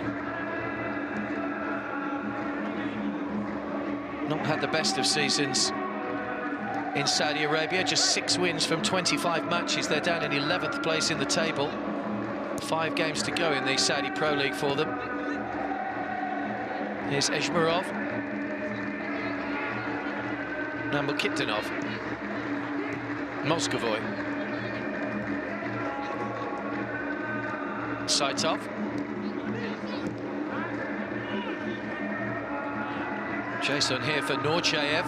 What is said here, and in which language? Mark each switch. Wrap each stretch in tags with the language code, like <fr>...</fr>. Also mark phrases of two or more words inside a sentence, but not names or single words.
<en>Not had the best of seasons in Saudi Arabia, just 6 wins from 25 matches. They're down in 11th place in the table. 5 games to go in the Saudi Pro League for them. Here's Eshmurov. Now Mukhitinov. Moscovoy. Saitov. Chase on here for Norchayev.</en>